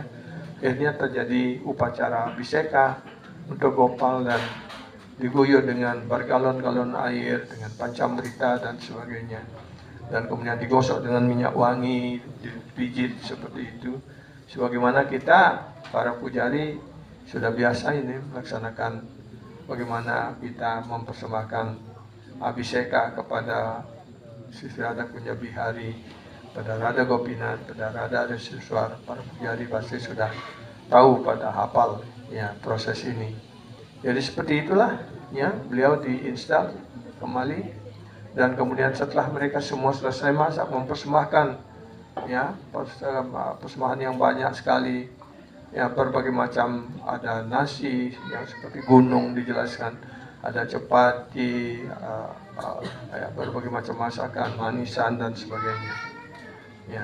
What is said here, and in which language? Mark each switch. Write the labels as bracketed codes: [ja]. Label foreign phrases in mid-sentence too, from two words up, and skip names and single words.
[id] Akhirnya terjadi upacara abhiseka untuk Gopal dan diguyur dengan bergalon-galon air, dengan pancamrita dan sebagainya. Dan kemudian digosok dengan minyak wangi, dipijit seperti itu. Sebagaimana kita, para pujari, sudah biasa ini melaksanakan bagaimana kita mempersembahkan abhiseka kepada Sri Radha Kunja Bihari, pada Radha Gopinath, pada Radha Resiswar. Para pujari pasti sudah tahu, pada hafal, ya, proses ini. Jadi seperti itulah, ya, beliau diinstal kembali, dan kemudian setelah mereka semua selesai masak, mempersembahkan, ya, persembahan yang banyak sekali, ya, berbagai macam, ada nasi yang seperti gunung dijelaskan, ada cepati, ya, berbagai macam masakan, manisan dan sebagainya, ya.